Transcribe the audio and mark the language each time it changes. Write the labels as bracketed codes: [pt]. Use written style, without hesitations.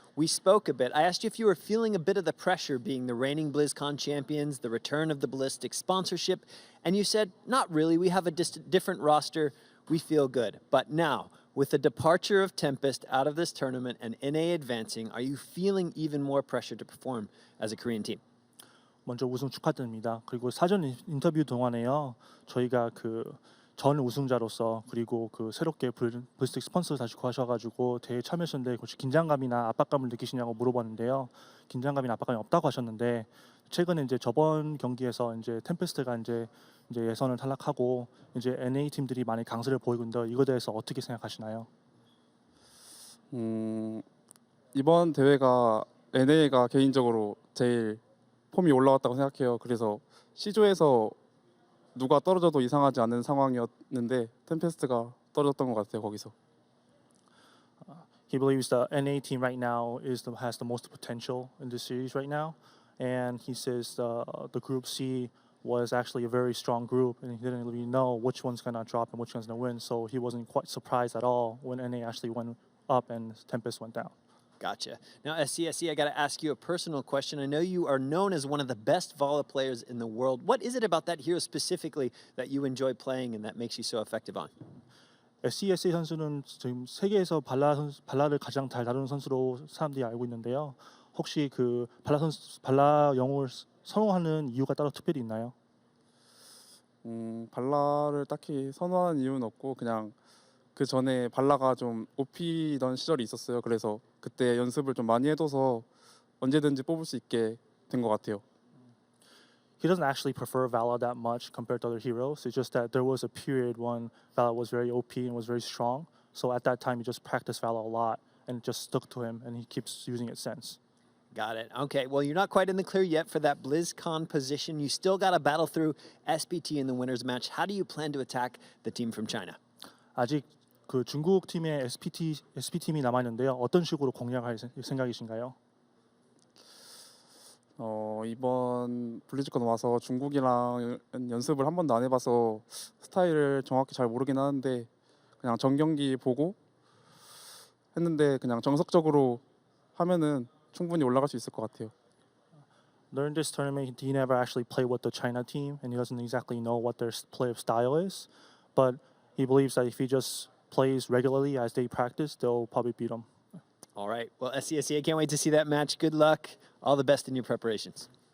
[en] we spoke a bit. I asked you if you were feeling a bit of the pressure being the reigning BlizzCon champions, the return of the Ballistix sponsorship, and you said, not really, we have a different roster, we feel good. But now, with the departure of Tempest out of this tournament and NA advancing, are you feeling even more pressure to perform as a Korean team? [ko] 먼저 우승 축하드립니다. 그리고 사전 인터뷰 동안에요. 저희가 전 우승자로서 그리고 새롭게 블리스틱 스폰서 다시 구하셔가지고 대회 참여하셨는데 혹시 긴장감이나 압박감을 느끼시냐고 물어봤는데요. 긴장감이나 압박감이 없다고 하셨는데 최근에 이제 저번 경기에서 이제 템페스트가 이제 예선을 탈락하고 이제 NA 팀들이 많이 강세를 보이고 있는데 이거에 대해서 어떻게 생각하시나요? 이번 대회가 NA가 개인적으로 제일 폼이 올라왔다고 생각해요. 그래서 C조에서 누가 떨어져도 이상하지 않은 상황이었는데 템페스트가 떨어졌던 것 같아요. 거기서. [en] He believes the NA team right now has the most potential in the series right now, and he says the Group C was actually a very strong group, and he didn't really know which one's gonna drop and which one's gonna win. So he wasn't quite surprised at all when NA actually went up and Tempest went down. Gotcha. Now, SCSE, I got to ask you a personal question. I know you are known as one of the best Vola players in the world. What is it about that hero specifically that you enjoy playing and that makes you so effective on? [ko] SCSA 선수는 지금 세계에서 발라를 가장 잘 다루는 선수로 사람들이 알고 있는데요. 혹시 발라 영웅을 선호하는 이유가 따로 특별히 있나요? 발라를 딱히 선호하는 이유는 없고 그냥 그 전에 발라가 좀 OP던 시절이 있었어요. 그래서 그때 연습을 좀 많이 해둬서 언제든지 뽑을 수 있게 된 것 같아요. [en] He doesn't actually prefer Vala that much compared to other heroes. It's just that there was a period when Vala was very OP and was very strong. So at that time, he just practiced Vala a lot and it just stuck to him and he keeps using it since. Got it. Okay, well, you're not quite in the clear yet for that BlizzCon position. You still got to battle through SPT in the winner's match. How do you plan to attack the team from China? [ko] 아직 중국 팀의 SP팀이 남아 있는데요. 어떤 식으로 공략할 생각이신가요? 이번 블리즈컨 와서 중국이랑 연습을 한 번도 안 해봐서 스타일을 정확히 잘 모르긴 하는데 그냥 전경기 보고 했는데 그냥 정석적으로 하면은 충분히 올라갈 수 있을 것 같아요. [en] During this tournament, he never actually played with the China team, and he doesn't exactly know what their play of style is. But he believes that if he just plays regularly as they practice, they'll probably beat him. All right. Well, SCSE, I can't wait to see that match. Good luck. All the best in your preparations.